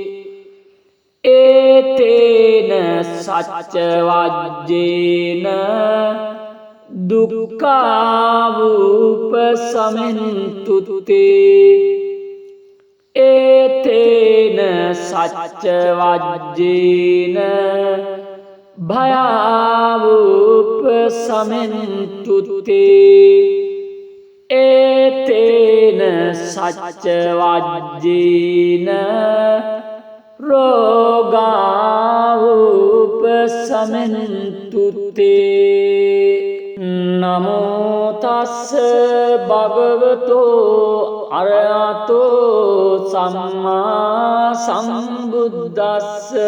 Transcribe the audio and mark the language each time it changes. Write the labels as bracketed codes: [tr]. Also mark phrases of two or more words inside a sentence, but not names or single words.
[pi] ඒතේන සච්ච වජ්ජේන දුක්ඛාවුපසමෙන්තු තේ ඒතේන සච්ච වජ්ජේන භයාවුපසමෙන්තු තේ ඒතේන සච්ච වජ්ජේන රෝගාවුපසමෙන්තු තේ නමෝ තස්ස භගවතෝ අරහතෝ සම්මා සම්බුද්දස්ස